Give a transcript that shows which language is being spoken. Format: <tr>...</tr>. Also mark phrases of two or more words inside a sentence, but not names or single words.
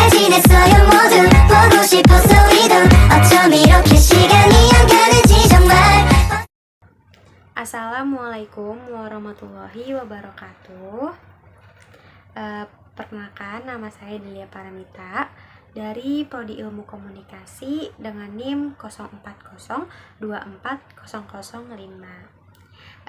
<ko>고민했어요 모두 보고 싶어서 이도 어쩜 이렇게 시간이 안 가는지 정말.</ko> <ar>السلام عليكم ورحمة الله وبركاته.</ar> <id>Perkenalkan, nama saya Delia Paramita dari Prodi Ilmu Komunikasi dengan NIM 04024005.</id>